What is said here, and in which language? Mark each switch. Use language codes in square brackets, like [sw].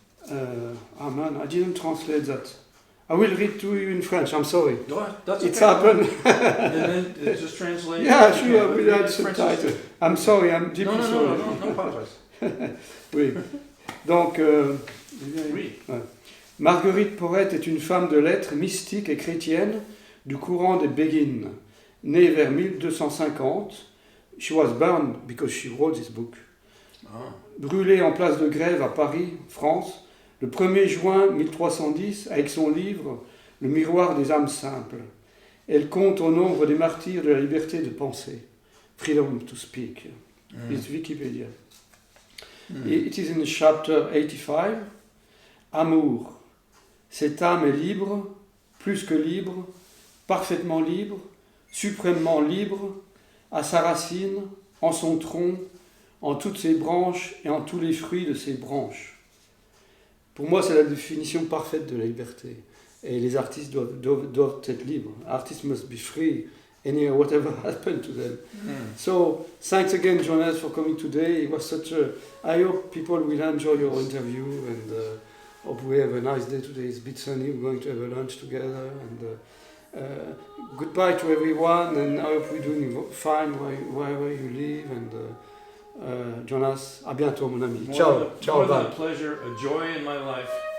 [en] Oh man, I didn't translate that. I will read to you in French, I'm sorry. That's It's okay. happened. And then it just translates. Yeah, sure, without subtitles. I'm sorry, I'm deeply sorry. No apologize. [fr] Oui. Donc, Oui. ouais. Marguerite Porrette est une femme de lettres mystique et chrétienne du courant des Béguines, née vers 1250. [en] She was burned because she wrote this book. [fr] Brûlée en place de Grève à Paris, France, le 1er juin 1310 avec son livre Le miroir des âmes simples. Elle compte au nombre des martyrs de la liberté de penser. [en] Freedom to speak. It's Wikipedia. It is in chapter 85. Amour. [fr] Cette âme est libre, plus que libre, parfaitement libre, suprêmement libre, à sa racine, en son tronc, en toutes ses branches et en tous les fruits de ses branches. Pour moi, c'est la définition parfaite de la liberté. Et les artistes doivent être libres. [en] Artists must be free, whatever happened to them. So, thanks again, Jonas, for coming today. It was such a... I hope people will enjoy your interview and hope we have a nice day today. It's a bit sunny. We're going to have a lunch together. And goodbye to everyone, and I hope we're doing fine wherever you live. [fr] And Jonas, à bientôt, mon ami. [it] Ciao. [en] More than a pleasure, a joy in my life.